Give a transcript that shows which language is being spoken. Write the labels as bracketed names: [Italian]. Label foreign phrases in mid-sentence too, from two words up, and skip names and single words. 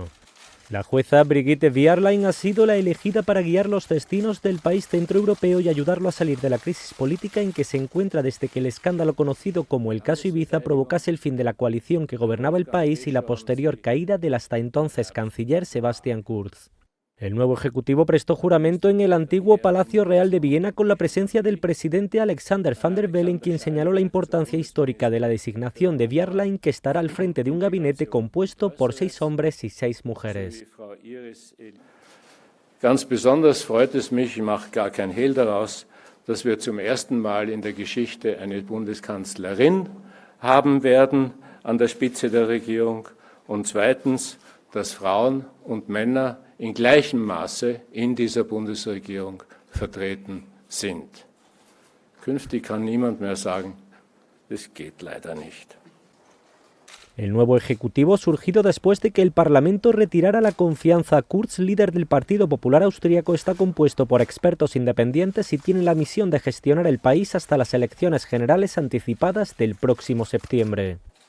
[Spanish] La jueza Brigitte Bierlein ha sido la elegida para guiar los destinos del país centroeuropeo y ayudarlo a salir de la crisis política en que se encuentra desde que el escándalo conocido como el caso Ibiza provocase el fin de la coalición que gobernaba el país y la posterior caída del hasta entonces canciller Sebastian Kurz. El nuevo ejecutivo prestó juramento en el antiguo Palacio Real de Viena con la presencia del presidente Alexander Van der Bellen, quien señaló la importancia histórica de la designación de Bierlein, que estará al frente de un gabinete compuesto por 6 hombres y 6 mujeres. [German] Ganz besonders freut es mich, ich mache gar kein Hehl daraus, dass wir zum ersten Mal in der Geschichte eine Bundeskanzlerin haben werden an der Spitze der Regierung und zweitens, dass Frauen und Männer in gleichem Maße in dieser Bundesregierung vertreten sind. Künftig kann niemand mehr sagen, das geht leider nicht. [Spanish] El nuevo ejecutivo, surgido después de que el Parlamento retirara la confianza a Kurz, líder del Partido Popular Austríaco, está compuesto por expertos independientes y tiene la misión de gestionar el país hasta las elecciones generales anticipadas del próximo septiembre.